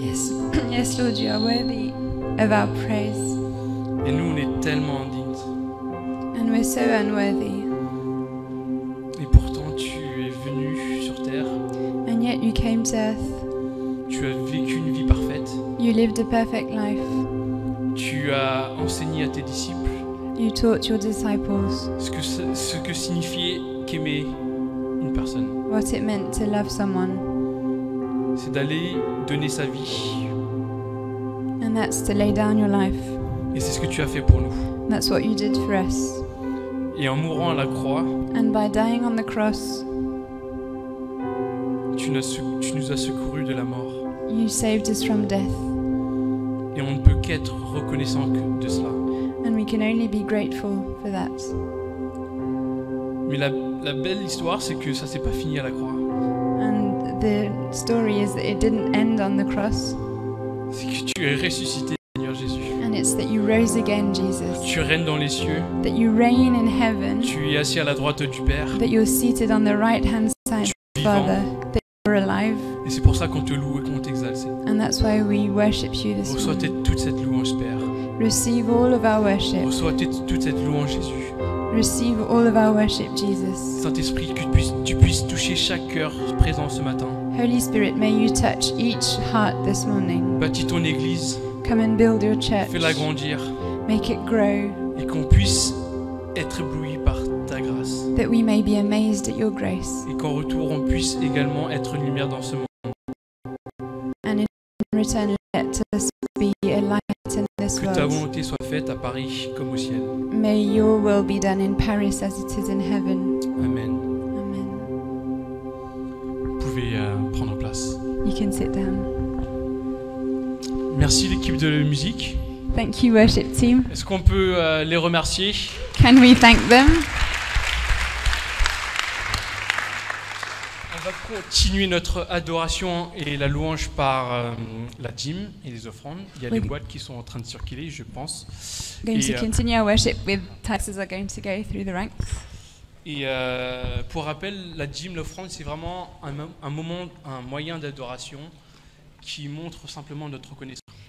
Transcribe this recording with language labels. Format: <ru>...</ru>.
<en>Yes, yes, Lord, you are worthy of our praise,</en> <fr>Et nous, on est tellement indignes.</fr> <en>and we're so unworthy.</en> <fr>Et pourtant, tu es venu sur terre.</fr> <en>And yet you came to earth.</en> <fr>Tu as vécu une vie parfaite.</fr> <en>You lived a perfect life.</en> <fr>Tu as enseigné à tes disciples</fr> <en>You taught your disciples</en> <fr>ce que signifiait qu'aimer une personne.</fr> <en>what it meant to love someone,</en> <fr>C'est d'aller donner sa vie.</fr> <en>and that's to lay down your life.</en> <fr>Et c'est ce que tu as fait pour nous.</fr> <en>That's what you did for us.</en> <fr>Et en mourant à la croix,</fr> <en>And by dying on the cross,</en> <fr>tu nous as secourus de la mort.</fr> <en>you saved us from death.</en> <fr>Et on ne peut qu'être reconnaissant de cela.</fr> <en>And we can only be grateful for that.</en> <fr>Mais la belle histoire, c'est que ça s'est pas fini à la croix.</fr> <en>And the story is that it didn't end on the cross,</en> <fr>C'est que tu es ressuscité, Seigneur Jésus.</fr> <en>and it's that you rose again, Jesus.</en> <fr>Tu règnes dans les cieux.</fr> <en>That you reign in heaven,</en> <fr>Tu es assis à la droite du Père.</fr> <en>that you're seated on the right hand side of the</en> <fr>Vivant.</fr> <en>Father, that you're alive.</en> <fr>Et c'est pour ça qu'on te loue et qu'on t'exalte.</fr> <en>And that's why we worship you this</en> <fr>Reçois</fr> <en>morning.</en> <fr>toute cette louange, Père.</fr> <en>Receive all of our worship.</en> <fr>Reçois toute cette louange, Jésus.</fr> <en>Receive all of our worship, Jesus.</en> <fr>Saint-Esprit, que tu puisses toucher chaque cœur présent ce matin.</fr> <en>Holy Spirit, may you touch each heart this morning.</en> <fr>Bâtis ton Église,</fr> <en>Come and build your church.</en> <fr>fais-la grandir</fr> <en>Make it grow,</en> <fr>et qu'on puisse être ébloui par ta grâce.</fr> <en>that we may be amazed at your grace.</en> <fr>Et qu'en retour, on puisse également être une lumière dans ce monde.</fr> <en>And in return, let us be a light in this</en> <fr>Que ta</fr> <en>world.</en> <fr>volonté soit faite à Paris comme au ciel.</fr> <en>May your will be done in Paris as it is in heaven.</en> <fr>Amen.</fr> <en>Amen.</en> <fr>Vous pouvez prendre place.</fr> <en>You can sit down.</en> <fr>Merci l'équipe de musique.</fr> <en>Thank you, worship team.</en> <fr>Est-ce qu'on peut les remercier?</fr> <en>Can we thank them?</en> <fr>On va continuer notre adoration et la louange par la dîme et les offrandes. Il y a Oui. les boîtes qui sont en train de circuler, je pense.</fr> <en>Going</en> <fr>Et,</fr> <en>to continue our worship with taxes are going to go through the ranks.</en> <fr>Et pour rappel, la dîme, l'offrande, c'est vraiment un moment, un moyen d'adoration qui montre simplement notre reconnaissance.</fr>